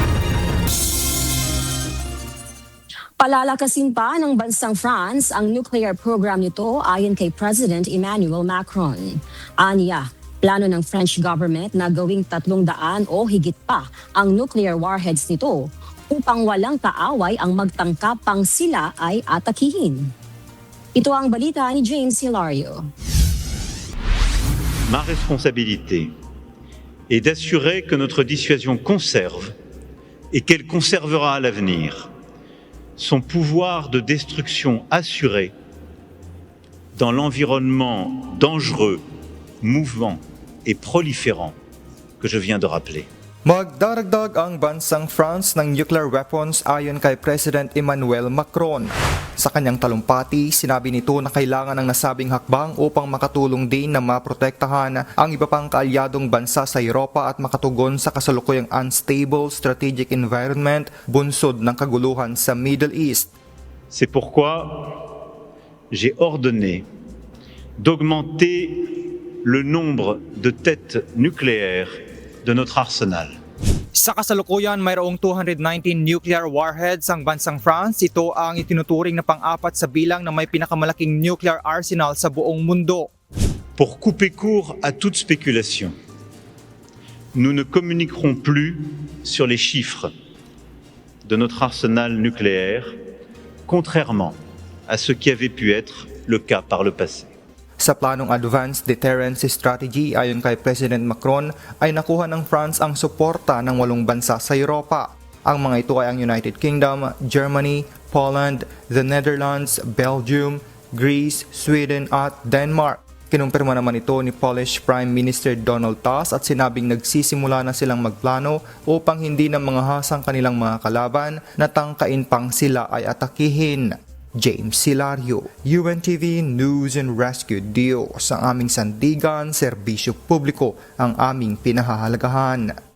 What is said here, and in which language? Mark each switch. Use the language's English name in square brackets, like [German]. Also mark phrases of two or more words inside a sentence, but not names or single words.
[Filipino] Palalakasin pa ng bansang France ang [English] nuclear program [Filipino] nito ayon kay President Emmanuel Macron. Aniya, plano ng [English] French government [Filipino] na gawing 300 o higit pa ang [English] nuclear warheads [Filipino] nito upang walang kaaway ang magtangkap pang sila ay atakihin. Ito ang balita ni James Hilario. [French] Ma responsabilité est d'assurer que notre dissuasion conserve et qu'elle conservera à l'avenir son pouvoir de destruction assuré dans l'environnement dangereux, mouvant et proliférant que je viens de rappeler. [Filipino] Magdaragdag ang bansang France ng [English] nuclear weapons [Filipino] ayon kay President Emmanuel Macron. Sa kanyang talumpati, sinabi nito na kailangan ng nasabing hakbang upang makatulong din na maprotektahan ang iba pang kaalyadong bansa sa Europa at makatugon sa kasalukuyang [English] unstable strategic environment [Filipino] bunsod ng kaguluhan sa Middle East. [French] C'est pourquoi j'ai ordonné d'augmenter le nombre de têtes nucléaires de notre arsenal. [Filipino] Sa kasalukuyan, mayroong 219 [English] nuclear warheads [Filipino] ang bansang France. Ito ang itinuturing na pang-apat sa bilang na may pinakamalaking [English] nuclear arsenal [Filipino] sa buong mundo. [French] Pour couper court à toute spéculation, nous ne communiquerons plus sur les chiffres de notre arsenal nucléaire, contrairement à ce qui avait pu être le cas par le passé. [Filipino] Sa planong Advanced Deterrence Strategy ayon kay President Macron ay nakuha ng France ang suporta ng 8 bansa sa Europa. Ang mga ito ay ang United Kingdom, Germany, Poland, the Netherlands, Belgium, Greece, Sweden at Denmark. Kinumpirma naman ito ni [English] Polish Prime Minister [Filipino] Donald Tusk at sinabing nagsisimula na silang magplano upang hindi na mga hasang kanilang mga kalaban na tangkain pang sila ay atakihin. James Hilario, UNTV News and Rescue. Diyos ang aming sandigan, serbisyo publiko ang aming pinahahalagahan.